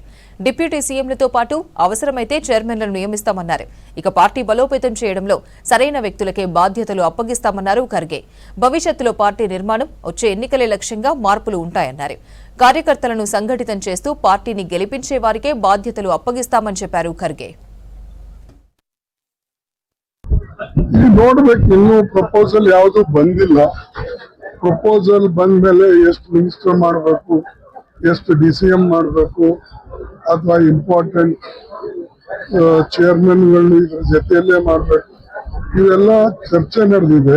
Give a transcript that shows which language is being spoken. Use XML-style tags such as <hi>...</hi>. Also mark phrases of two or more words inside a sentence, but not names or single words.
<te>డిప్యూటీ సీఎంలతో పాటు అవసరమైతే చైర్మన్లను నియమిస్తామన్నారు. ఇక పార్టీ బలోపేతం చేయడంలో సరైన వ్యక్తులకే బాధ్యతలు అప్పగిస్తామన్నారు ఖర్గే. భవిష్యత్తులో పార్టీ నిర్మాణం, వచ్చే ఎన్నికలే లక్ష్యంగా మార్పులు ఉంటాయన్నారు. కార్యకర్తలను సంఘటితం చేస్తూ పార్టీని గెలిపించే వారికే బాధ్యతలు అప్పగిస్తామని చెప్పారు ఖర్గే.</te> <kn>ನೋಡ್ಬೇಕು, ಇನ್ನೂ ಪ್ರಪೋಸಲ್ ಯಾವುದು ಬಂದಿಲ್ಲ. ಪ್ರಪೋಸಲ್ ಬಂದ ಮೇಲೆ ಎಷ್ಟು ಮಿನಿಸ್ಟರ್ ಮಾಡಬೇಕು, ಎಷ್ಟು DCM ಮಾಡಬೇಕು, ಅಥವಾ</kn> <en>important chairmen</en> <kn>ಇದ್ರ ಜೊತೆಯಲ್ಲೇ ಮಾಡಬೇಕು, ಇವೆಲ್ಲ ಚರ್ಚೆ ನಡೆದಿದೆ.</kn>